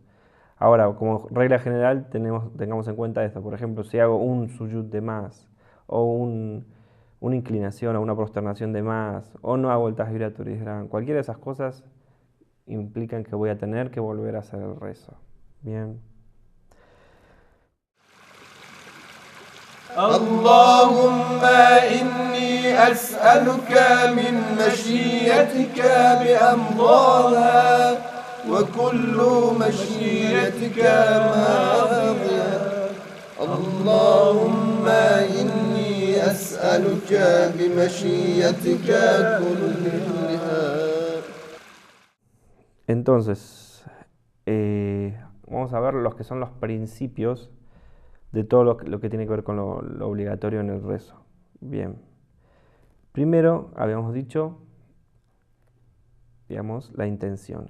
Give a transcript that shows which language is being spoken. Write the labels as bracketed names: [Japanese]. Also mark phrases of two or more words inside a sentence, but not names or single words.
[Spanish] Ahora, como regla general, tengamos en cuenta esto. Por ejemplo, si hago un sujud de más, o una inclinación o una prosternación de más, o no hago el [Arabic] تكبيرة الإحرام, [Spanish] cualquiera de esas cosas implican que voy a tener que volver a hacer el rezo. Bien. [Arabic] اللهم إني أسألك من مشيئتك بأمضاها وكل مشيئتك ماضية اللهم إني أسألك بمشيئتك كلها. [Spanish] Entonces, vamos a ver los que son los principios de todo lo que tiene que ver con lo obligatorio en el rezo. Bien. Primero, habíamos dicho, digamos, la intención.